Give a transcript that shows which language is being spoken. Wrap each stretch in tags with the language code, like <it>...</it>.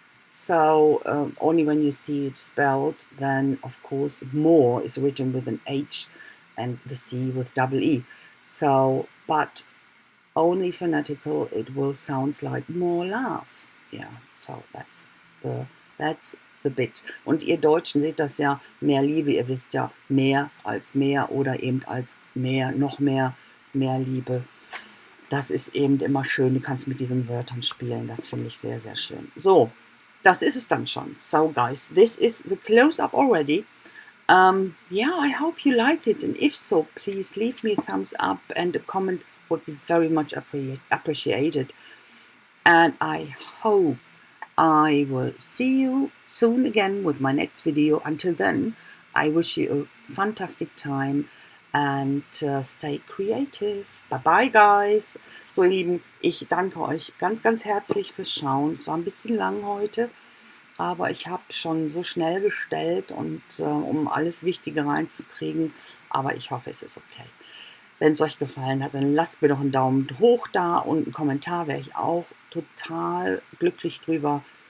<en>So only when you see it spelled, then of course more is written with an H and the C with double E. So, but only phonetical, it will sound like more love. Yeah, so that's the bit.</en> <de>Und ihr Deutschen seht das ja, mehr Liebe, ihr wisst ja, mehr als mehr oder eben als mehr, noch mehr, mehr Liebe. Das ist eben immer schön, du kannst mit diesen Wörtern spielen, das finde ich sehr, sehr schön. So, das ist es dann schon.</de> <en>So guys, this is the close-up already. Yeah, I hope you liked it, and if so, please leave me a thumbs up, and a comment would be very much appreciated. And I hope I will see you soon again with my next video. Until then, I wish you a fantastic time and stay creative. Bye bye, guys.</en> <de>So, ihr Lieben, ich danke euch ganz, ganz herzlich fürs Schauen. Es war ein bisschen lang heute, aber ich habe schon so schnell gestellt und um alles Wichtige reinzukriegen. Aber ich hoffe, es ist okay. Wenn es euch gefallen hat, dann lasst mir doch einen Daumen hoch da und einen Kommentar, wäre ich auch total glücklich drüber.</de>